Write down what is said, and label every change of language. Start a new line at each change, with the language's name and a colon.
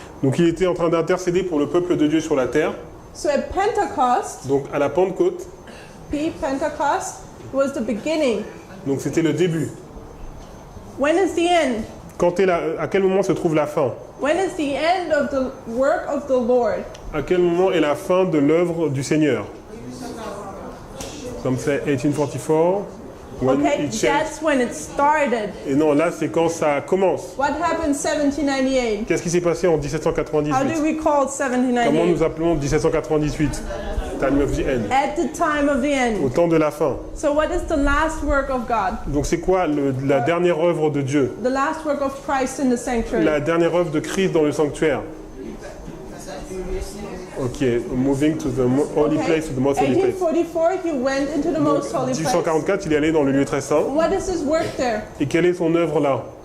French: Donc il était en train d'intercéder pour le peuple de Dieu sur la terre.
English: So at Pentecost,
French: Donc à la Pentecôte,
English: Pentecost was the beginning.
French: donc c'était le début.
English: When is the end?
French: À quel moment se trouve la fin?
English: When is the end of the work of the Lord?
French: À quel moment est la fin de l'œuvre du Seigneur? Comme c'est 1844. When
English: Okay, it changed. that's when it started.
French: Et non, là c'est quand ça commence.
English: What happened 1798?
French: Qu'est-ce qui s'est passé en
English: How do 1798? we call
French: Comment
English: 1798?
French: nous appelons 1798?
English: Time of the end. At the time of the
French: Au
English: end.
French: temps de la fin.
English: So what is the last work of God?
French: Donc c'est quoi la dernière œuvre de Dieu?
English: The last work of Christ in the sanctuary.
French: La dernière œuvre de Christ dans le sanctuaire?
English: Ok, moving to the holy Okay. place, to the most holy place. 1844, he went into the most holy place.
French: 1844, il est allé dans le lieu très saint.
English: What is his work there?
French: Et quelle est son œuvre là?